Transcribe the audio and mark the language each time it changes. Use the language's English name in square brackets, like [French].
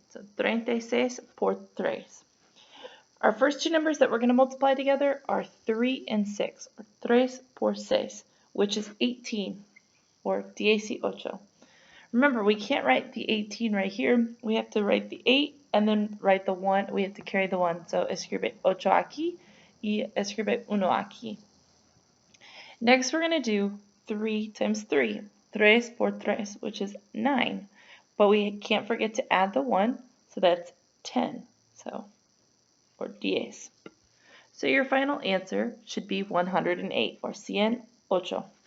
[English] So [Spanish] 36 por 3. [English] Our first two numbers that we're going to multiply together are 3 and 6, or [Spanish] 3 por 6, [English] which is 18, or 18. Remember, we can't write the 18 right here. We have to write the 8 and then write the 1. We have to carry the 1. [Spanish] So escribe 8 aquí y escribe 1 aquí. [English] Next, we're going to do 3 times 3. [Spanish] 3 por 3, [English] which is 9. But we can't forget to add the 1, so that's 10. Or 10. So your final answer should be 108, or 108.